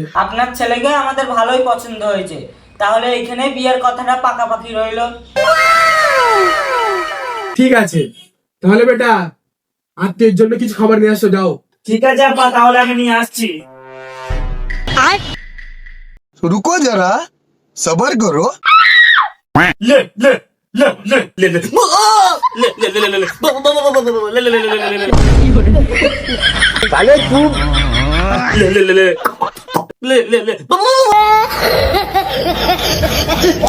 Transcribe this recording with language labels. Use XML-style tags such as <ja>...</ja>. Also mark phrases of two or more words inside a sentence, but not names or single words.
<bn>আপনার ছেলেকে আমাদের ভালোই পছন্দ হয়েছে, তাহলে এখানে বিয়ের কথাটা পাকাপাকি রইলো। ঠিক আছে, তাহলে বেটা আত্মীয়ের জন্য কিছু খাবার নিয়ে আসো, যাও। ঠিক আছে আপা, তাহলে আমি নিয়ে আসছি।</bn> <hi>रुको जरा सबर करो। লে লে লে লে লে লে লে লে লে লে লে লে লে লে লে</hi> <bn>তাহলে খুব লে লে লে লে লে লে লে</bn>